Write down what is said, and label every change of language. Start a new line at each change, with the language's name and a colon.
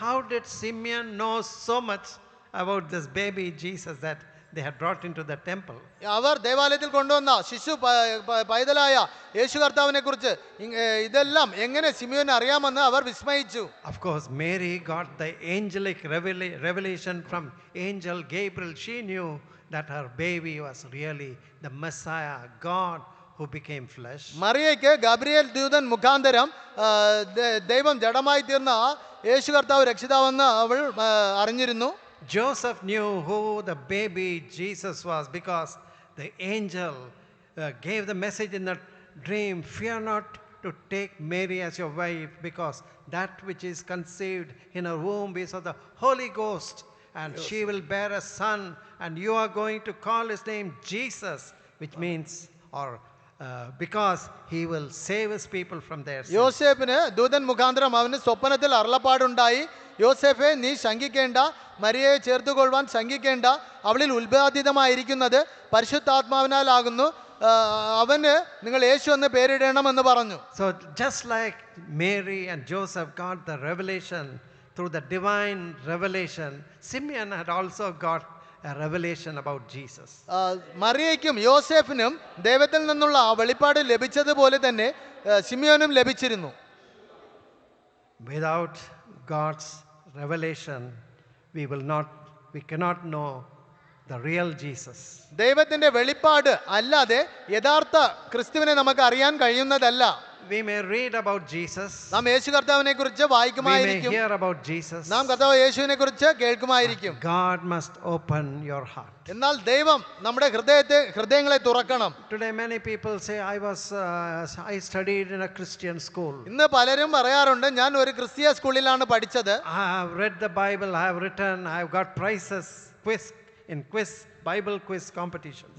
English: How did Simeon know so much about this baby Jesus that they had brought into the temple?
Malayalam: അവർ ദേവാലയത്തിൽ കൊണ്ടുവന്ന ശിശു പൈതലായ യേശു കർത്താവിനെ കുറിച്ച് ഇതെല്ലാം എങ്ങനെ സിമിയോന് അറിയാമെന്ന് അവർ വിസ്മയിച്ചു.
English: Of course Mary got the angelic revelation from angel Gabriel. She knew that her baby was really the Messiah, God who became flesh.
Malayalam: മറിയയ്ക്ക് Gabriel ദൂതൻ മുഖാന്തരം ദൈവം ജഡമായി തീർന്ന യേശു കർത്താവ് രക്ഷിതാവെന്ന് അവൾ അറിഞ്ഞിരുന്നു.
English: Joseph knew who the baby Jesus was because the angel gave the message in the dream, fear not to take Mary as your wife, because that which is conceived in her womb is of the Holy Ghost, and she will bear a son, and you are going to call his name Jesus, which means because he will save his people from their sins.
Malayalam: യോസേഫിന് ദൂതൻ മുഖാന്തരം അവന് സ്വപ്നത്തിൽ അരുളപ്പാടുണ്ടായി, യോസേഫെ നീ ശങ്കിക്കേണ്ട, മരിയയെ ചേർത്തുകൊള്ളുവാൻ ശങ്കിക്കേണ്ട, അവളിൽ ഉത്പാദിതമായിരിക്കുന്നത് പരിശുദ്ധാത്മാവിനാലാകുന്നു, അവന് നിങ്ങൾ യേശു എന്ന് പേരിടണമെന്ന് പറഞ്ഞു.
English: So just like Mary and Joseph got the revelation through the divine revelation, Simeon had also got a revelation about Jesus.
Malayalam: മറിയയ്ക്കും യോസേഫിനും ദൈവത്തിൽ നിന്നുള്ള ആ വെളിപ്പാട് ലഭിച്ചതുപോലെ തന്നെ സിമിയോനും ലഭിച്ചിരുന്നു.
English: Without God's revelation, we cannot know the real Jesus.
Malayalam: ദൈവത്തിന്റെ വെളിപ്പാട് അല്ലാതെ യഥാർത്ഥ ക്രിസ്തുവിനെ നമുക്ക് അറിയാൻ കഴിയുന്നതല്ല.
English: We may read about Jesus.
Malayalam: നാം യേശു കർത്താവിനെ കുറിച്ച് വായിക്കുമായിരിക്കും.
English: We may hear about Jesus.
Malayalam: നാം കർത്താവ് യേശുവിനെ കുറിച്ച് കേൾക്കുമായിരിക്കും.
English: God must open your heart.
Malayalam: എന്നാൽ ദൈവം നമ്മുടെ ഹൃദയങ്ങളെ തുറക്കണം.
English: Today many people say I studied in a Christian school.
Malayalam: ഇന്ന് പലരും പറയാറുണ്ട് ഞാൻ ഒരു ക്രിസ്തീയ സ്കൂളിലാണ് പഠിച്ചത്.
English: I have read the Bible, I have written, I have got prizes in Bible quiz competitions.